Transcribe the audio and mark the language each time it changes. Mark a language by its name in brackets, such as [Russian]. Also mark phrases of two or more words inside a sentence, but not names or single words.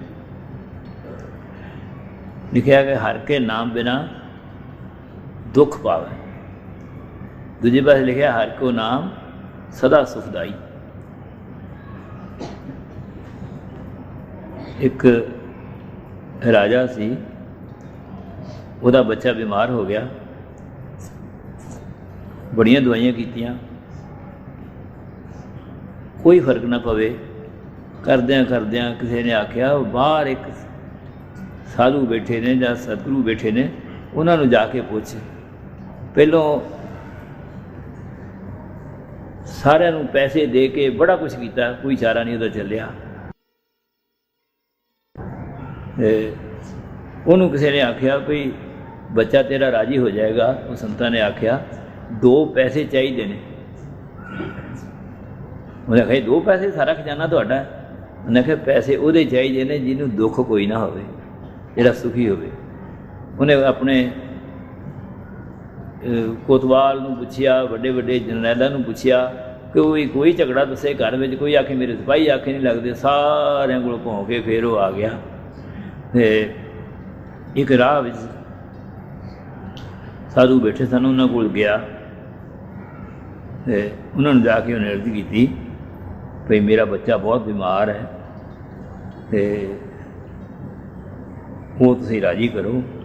[Punjabi] ਲਿਖਿਆ ਕਿ ਹਰਿ ਕੇ ਨਾਮ ਬਿਨਾ ਦੁਖ ਪਾਵੈ, ਦੂਜੇ ਪਾਸੇ ਲਿਖਿਆ ਹਰਿ ਕੋ ਨਾਮ ਸਦਾ ਸੁਖਦਾਈ। ਇੱਕ ਰਾਜਾ ਸੀ, ਉਹਦਾ ਬੱਚਾ ਬੀਮਾਰ ਹੋ ਗਿਆ, ਬੜੀਆਂ ਦਵਾਈਆਂ ਕੀਤੀਆਂ, ਕੋਈ ਫ਼ਰਕ ਨਾ ਪਵੇ। ਕਰਦਿਆਂ ਕਰਦਿਆਂ ਕਿਸੀ ਨੇ ਆਖਿਆ ਬਾਹਰ ਇੱਕ ਸਾਧੂ ਬੈਠੇ ਨੇ ਯਾ ਸਤਿਗੁਰੂ ਬੈਠੇ ਨੇ, ਉਨ੍ਹਾਂਨੇ ਜਾਕੇ ਪੁੱਛ। ਪਹਿਲਾਂ ਸਾਰਿਆਂ ਨੂੰ ਪੈਸੇ ਦੇ ਕੇ ਬੜਾ ਕੁਝ ਕੀਤਾ, ਕੋਈ ਚਾਰਾ ਨਹੀਂ ਉਹਦਾ ਚੱਲਿਆ। ਉਹਨੂੰ ਕਿਸੀ ਨੇ ਆਖਿਆ ਭੀ ਬੱਚਾ ਤੇਰਾ ਰਾਜ਼ੀ ਹੋ ਜਾਏਗਾ। ਉਹ ਸੰਤਾਂ ਨੇ ਆਖਿਆ 2 ਪੈਸੇ ਚਾਹੀਏ ਨੇ। ਉਨ੍ਹਾਂ ਆਖਿਆ 2 ਪੈਸੇ, ਸਾਰਾ ਖ਼ਜ਼ਾਨਾ ਤੁਹਾਡਾ ਹੈ। ਉਨ੍ਹਾਂ ਆਖਿਆ ਪੈਸੇ ਉਹਦੇ ਚਾਹੀਏ ਨੇ ਜਿਨ੍ਹਾਂ ਦੁੱਖ ਕੋਈ ਨਾ ਹੋਵੇ, ਜਿਹੜਾ ਸੁਖੀ ਹੋਵੇ। ਉਨ੍ਹਾਂ ਆਪਣੇ ਕੋਤਵਾਲ ਨੂੰ ਪੁੱਛਿਆ, ਵੱਡੇ ਵੱਡੇ ਜਰਨੈਲਾਂ ਨੂੰ ਪੁੱਛਿਆ ਕਿ ਕੋਈ ਝਗੜਾ ਦੱਸੇ ਘਰ ਮੇਂ। ਕੋਈ ਆਖੇ ਮੇਰੇ ਸਿਪਾਹੀ ਆਖੇ ਨਹੀਂ ਲੱਗਦੇ। ਸਾਰਿਆਂ ਕੋਲ ਭੌਂ ਕੇ ਫਿਰ ਉਹ ਆ ਗਿਆ। ਇੱਕ ਰਾਹ ਵਿੱਚ ਸਾਧੂ ਬੈਠੇ ਸਨ, ਉਨ੍ਹਾਂਨੇ ਕੋਲ ਗਿਆ, ਉਨ੍ਹਾਂਨੇ ਜਾਕੇ ਉਨ੍ਹੇਂ ਅਰਜ਼ ਕੀ ਭਾਈ ਮੇਰਾ ਬੱਚਾ ਬਹੁਤ ਬੀਮਾਰ ਹੈ, ਤੋ ਉਹ ਤੁਸੀਂ ਰਾਜ਼ੀ ਕਰੋ।